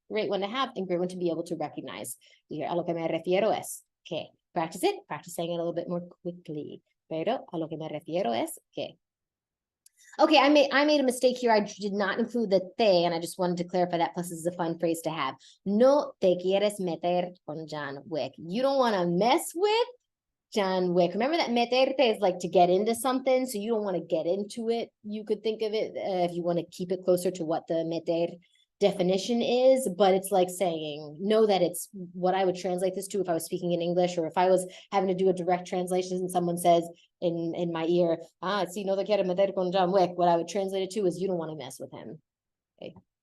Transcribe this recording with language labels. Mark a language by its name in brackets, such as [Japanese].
[English] Great one to have and great one to be able to recognize. Here, [Spanish] a lo que me refiero es. [English] Okay, practice it. Practice saying it a little bit more quickly. [Spanish] Pero a lo que me refiero es que. [English] Okay, I made a mistake here. I did not include the te, and I just wanted to clarify that. Plus, this is a fun phrase to have. [Spanish] No te quieres meter con John Wick. [English] You don't want to mess with John Wick. Remember that meterte is like to get into something, so you don't want to get into it. You could think of it if you want to keep it closer to what the meter definition is, but it's like saying, know that it's what I would translate this to if I was speaking in English, or if I was having to do a direct translation and someone says in my ear, [Spanish] si no te quiere meter con John Wick, [English] what I would translate it to is you don't want to mess with him. Okay.